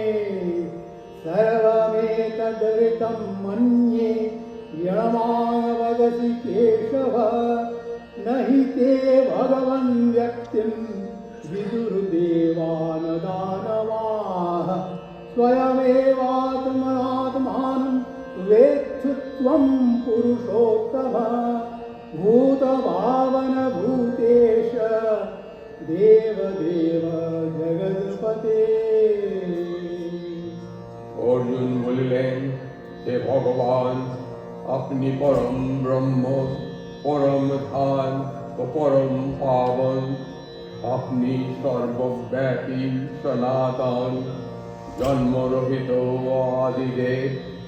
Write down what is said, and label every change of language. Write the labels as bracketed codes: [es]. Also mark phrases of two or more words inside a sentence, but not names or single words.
[sa] सर्वमेतदृतं मन्ये यणमानवदसि केशव न हि ते भगवन् व्यक्तिं विदुर्देवानदानवाः स्वयमेवात्मनात्मानं वेत्थु त्वं पुरुषोत्तम भूतभावनभूतेश देवदेव जगत्पते। [bn] অর্জুন বলিলেন, হে ভগবান, আপনি পরম ব্রহ্ম, পরম ধান ও পরম পাবন। আপনি সর্বব্যাপী, সনাতন, জন্মরহিত ও আদিদেব।